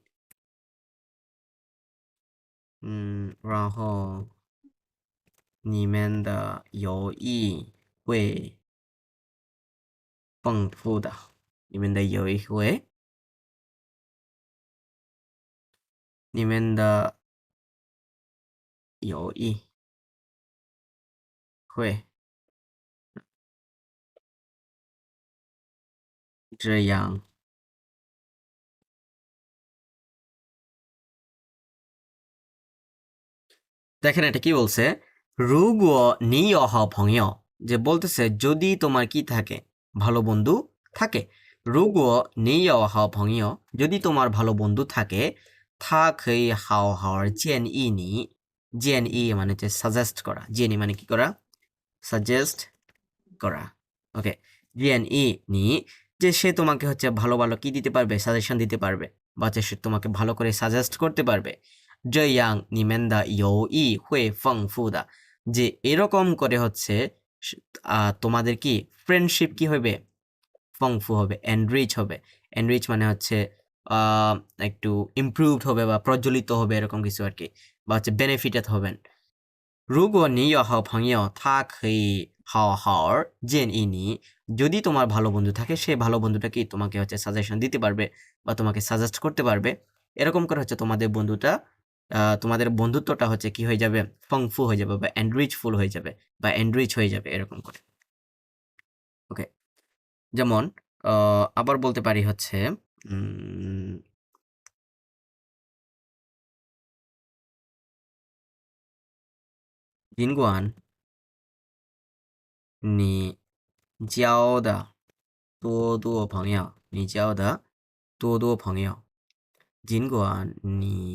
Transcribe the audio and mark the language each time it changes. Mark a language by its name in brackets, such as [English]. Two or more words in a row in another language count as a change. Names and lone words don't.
[Chinese] 然后你们的友谊会丰富的，你们的友谊会，你们的友谊会这样。 [Bangla] দেখেন এটা কি বলছে [Chinese] 如果你有好 [Bangla] 朋友 যে বলতেছে যদি তোমার কি থাকে ভালো বন্ধু থাকে [Chinese] 如果你有好朋友 [Bangla] যদি তোমার ভালো বন্ধু থাকে [Chinese] 他可以好好建议你建议 [Bangla] মানে হচ্ছে সাজেস্ট করা জেনি মানে কি করা সাজেস্ট করা ওকে, [Chinese] 建议你, [Bangla] যে সে তোমাকে হচ্ছে ভালো ভালো কি দিতে পারবে, সাজেশন দিতে পারবে, বা হচ্ছে সে তোমাকে ভালো করে সাজেস্ট করতে পারবে। [Chinese] 这样你们的友谊会丰富的, [Bangla] যে এরকম করে হচ্ছে তোমাদের কি ফ্রেন্ডশিপ কি হবে, ফংফু হবে, এনরিচ হবে। এনরিচ মানে হচ্ছে একটু ইমপ্রুভড হবে বা প্রজ্বলিত হবে, এরকম কিছু আর কি, বা হচ্ছে বেনিফিটেড হবেন। [Chinese] 如果你有好朋友他可以好好建议你, [Bangla] যদি তোমার ভালো বন্ধু থাকে, সে ভালো বন্ধুটা কি তোমাকে হচ্ছে সাজেশন দিতে পারবে বা তোমাকে সাজেস্ট করতে পারবে। এরকম করে হচ্ছে তোমাদের বন্ধুত্বটা হচ্ছে কি হয়ে যাবে, ফংফু হয়ে যাবে বা এনরিচফুল হয়ে যাবে বা এনরিচ হয়ে যাবে, এরকম করে। ওকে, যেমন আবার বলতে পারি হচ্ছে [Chinese] 尽管你交的多多朋友，你交的多多朋友，尽管你